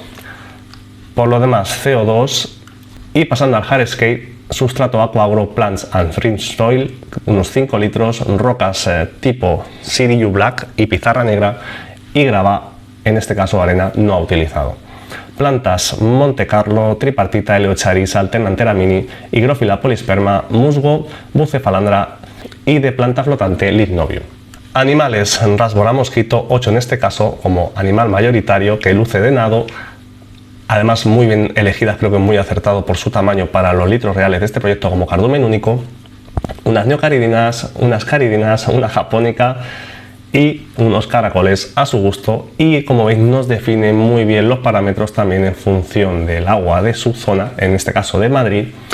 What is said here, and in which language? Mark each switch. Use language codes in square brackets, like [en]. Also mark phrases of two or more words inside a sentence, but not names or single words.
[es] Por lo demás, CO2 y pasando al hardscape, sustrato Aquagro Plants and Fringe Soil, unos 5 litros, rocas tipo CDU Black y pizarra negra y grava, en este caso arena no ha utilizado. Plantas Monte Carlo, tripartita, Eleocharis, alternantera mini, higrófila polisperma, musgo, bucefalandra y de planta flotante Lignovium. Animales, Rasbora mosquito, 8 en este caso como animal mayoritario que luce de nado, además muy bien elegidas, creo que muy acertado por su tamaño para los litros reales de este proyecto como cardumen único, unas neocaridinas, unas caridinas, una japónica y unos caracoles a su gusto, y como veis nos define muy bien los parámetros también en función del agua de su zona, en este caso de Madrid.